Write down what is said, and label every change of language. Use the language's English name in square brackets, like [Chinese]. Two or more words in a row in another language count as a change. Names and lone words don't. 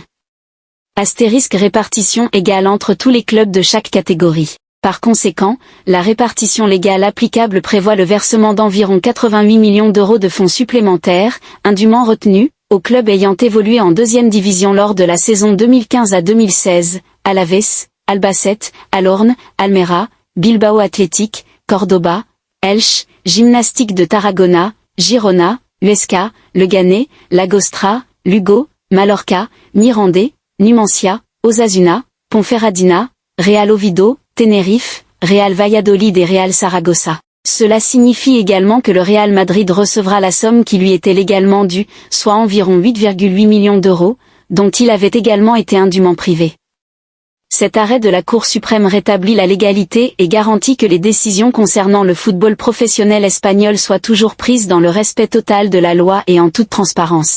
[French] Astérisque répartition égale entre tous les clubs de chaque catégorie. Par conséquent, la répartition légale applicable prévoit le versement d'environ 88 millions d'euros de fonds supplémentaires, indûment retenus, aux clubs ayant évolué en deuxième division lors de la saison 2015 à 2016, Alaves, Albacete, Alorne, Almeria, Bilbao Athletic, Cordoba, Elche, Gimnastique de Tarragona, Girona, Huesca, Leganés, Llagostra, Lugo, Mallorca, Mirandés, Numancia, Osasuna, Ponferradina, Real Oviedo, Tenerife, Real Valladolid et Real Saragossa. Cela signifie également que le Real Madrid recevra la somme qui lui était légalement due, soit environ 8,8 millions d'euros, dont il avait également été indûment privé. Cet arrêt de la Cour suprême rétablit la légalité et garantit que les décisions concernant le football professionnel espagnol soient toujours prises dans le respect total de la loi et en toute transparence.